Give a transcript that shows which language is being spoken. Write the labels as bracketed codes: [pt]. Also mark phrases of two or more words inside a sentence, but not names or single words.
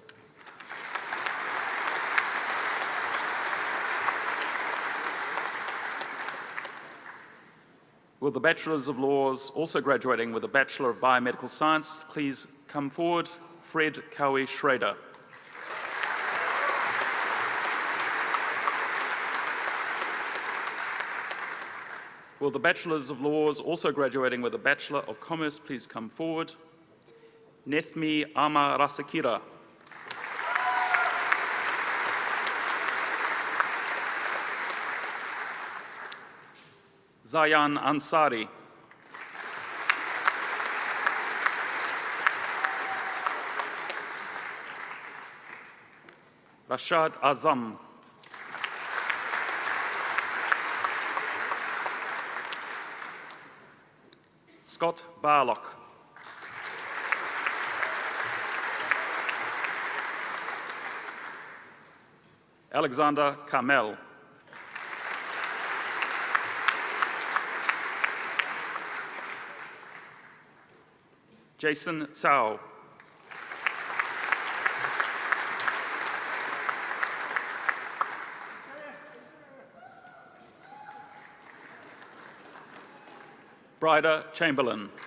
[en] Will the Bachelors of Laws, also graduating with a Bachelor of Biomedical Science, please come forward? Fred Cowie Schrader. Will the Bachelors of Laws, also graduating with a Bachelor of Commerce, please come forward? Nethmi Ama Rasakira. Zayan Ansari. Rashad Azam. Scott Barlock. Alexander Carmel. Jason Tsao. Bryda Chamberlain.